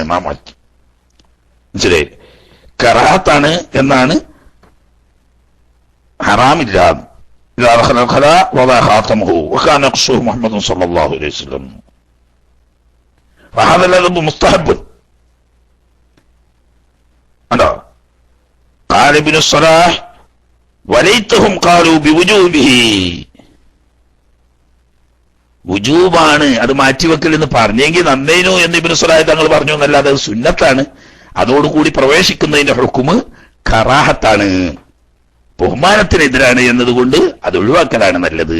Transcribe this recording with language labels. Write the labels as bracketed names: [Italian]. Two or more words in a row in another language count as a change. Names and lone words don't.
[Malayalam] നാം മാറ്റി മനസ്സിലായി, കറാഹത്താണ് എന്നാണ്, ഹറാമില്ല. മുഹമ്മദ് [Arabic] صلى الله عليه وسلم [Malayalam] മുസ്തഹബ്. [Arabic] അല്ലോ قال ابن الصلاح وليتهم قالوا بوجوبه, [Malayalam] വുജൂബാണ് അത് മാറ്റിവെക്കൽ എന്ന് പറഞ്ഞെങ്കിൽ നന്നേനു എന്ന് ഇബ്നു സ്വലാഹ് തങ്ങൾ പറഞ്ഞു എന്നല്ലാതെ അത് സുന്നത്താണ്. അതോടുകൂടി പ്രവേശിക്കുന്നതിന്റെ ഹുക്മ് കറാഹത്താണ്, ബഹുമാനത്തിനെതിരാണ് എന്നതുകൊണ്ട് അത് ഒഴിവാക്കലാണ് നല്ലത്.